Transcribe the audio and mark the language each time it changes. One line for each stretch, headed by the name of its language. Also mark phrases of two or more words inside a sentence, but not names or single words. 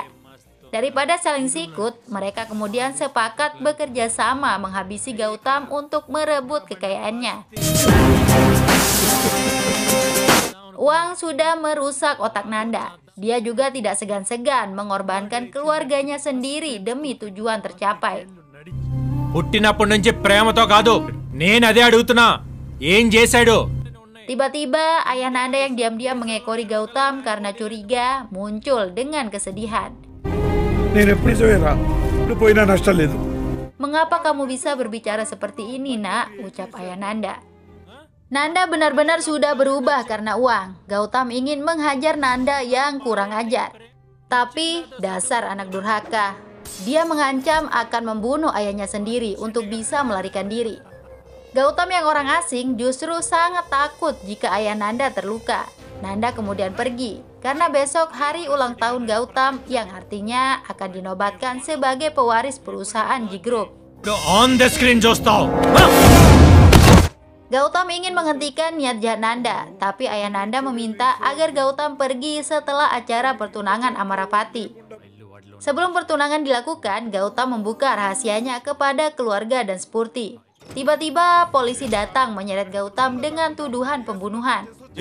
Indonesian: Daripada saling sikut, mereka kemudian sepakat bekerja sama menghabisi Gautam untuk merebut kekayaannya. Uang sudah merusak otak Nanda. Dia juga tidak segan-segan mengorbankan keluarganya sendiri demi tujuan tercapai.
Telugu: పుట్టినప్పటి నుంచి ప్రేమతో కాదు, నేను అదే అడుగుతున్నా, ఏం చేశాడు?
Indonesian: Tiba-tiba ayah Nanda yang diam-diam mengekori Gautam karena curiga muncul dengan kesedihan. Mengapa kamu bisa berbicara seperti ini, Nak? Ucap ayah Nanda. Nanda benar-benar sudah berubah karena uang. Gautam ingin menghajar Nanda yang kurang ajar. Tapi dasar anak durhaka. Dia mengancam akan membunuh ayahnya sendiri untuk bisa melarikan diri. Gautam yang orang asing justru sangat takut jika ayah Nanda terluka. Nanda kemudian pergi karena besok hari ulang tahun Gautam yang artinya akan dinobatkan sebagai pewaris perusahaan G Group.
English: On the screen చూస్తావు.
Indonesian: Gautam ingin menghentikan niat jahat Nanda, tapi ayah Nanda meminta agar Gautam pergi setelah acara pertunangan Amarapati. Sebelum pertunangan dilakukan, Gautam membuka rahasianya kepada keluarga dan Spurti. Tiba-tiba polisi datang menyeret Gautam dengan tuduhan pembunuhan.